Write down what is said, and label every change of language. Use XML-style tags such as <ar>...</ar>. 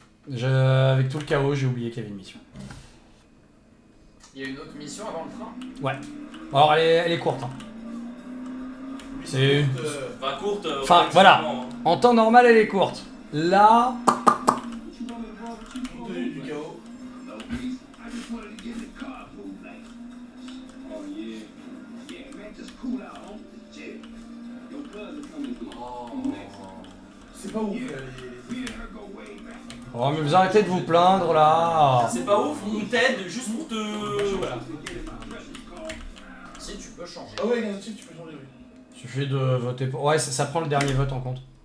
<fr>Avec tout le chaos, j'ai oublié qu'il y avait une mission. Il y a une autre mission avant le train? Alors elle est courte. Hein. C'est... Enfin, courte. Enfin, voilà. relativement, hein. En temps normal, elle est courte. Là... Compte tenu du chaos.</fr> <en>No, please. I just wanted to get in the car, move like. Oh, yeah. Yeah, man, just cool out, homie. Chill. Your cousin coming through.</en> <fr>C'est pas ouf.</fr> <en>Me and her go way back.</en> <fr>Oh, mais vous arrêtez de vous plaindre, là. C'est pas ouf, on t'aide juste pour te. Voilà. Si, tu peux changer. Ah ouais, Gansty, tu peux changer, oui. Il suffit de voter pour... Ouais, ça prend le dernier vote en compte.</fr>